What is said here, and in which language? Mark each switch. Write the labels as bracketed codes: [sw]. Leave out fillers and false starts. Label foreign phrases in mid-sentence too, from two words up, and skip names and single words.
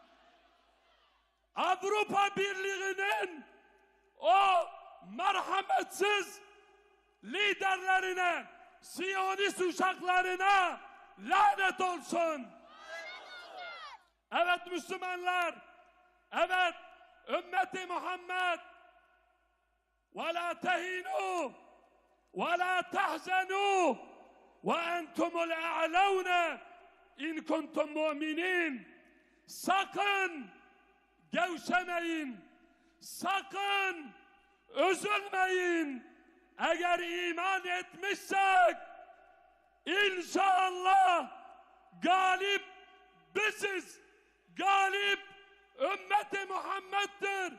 [tr] Avrupa Birliği'nin o merhametsiz liderlerine, Siyonist uşaklarına lanet olsun. Evet Müslümanlar, evet ümmeti Muhammed, [ar] وَلَا تَهِنُوا وَلَا تَحْزَنُوا وَاَنْتُمُ الْاَعْلَوْنَ اِنْ كُنْتُمْ مُؤْمِنِينَ. [tr] Sakın gevşemeyin, sakın üzülmeyin. Eğer iman etmişsek inşallah galip biziz, galip ümmeti Muhammed'dir.